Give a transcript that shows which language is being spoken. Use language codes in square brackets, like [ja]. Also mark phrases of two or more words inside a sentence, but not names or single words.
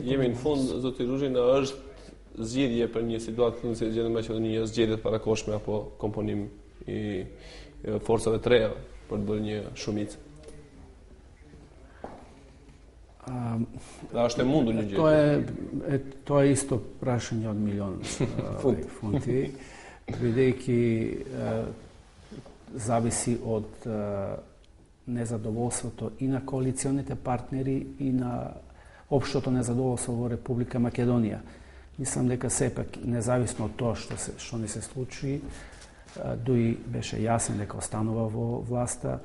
[sq] Jemi në fund, zoti Ruzhi, është zgjidhje për një situatë të si gjendja në Maqedoni, zgjedhje të parakoshme apo komponim i forcave të reja për të bërë një shumicë. Da është e mundur një gjë. [mk] То е исто прашање од милион фунти. Бидејќи зависи од незадоволството и на коалиционите партнери и на општото незадоволство во Република Македонија. Мислам дека сепак независно од тоа што ни се случи, Дуи беше јасен дека останува во власта.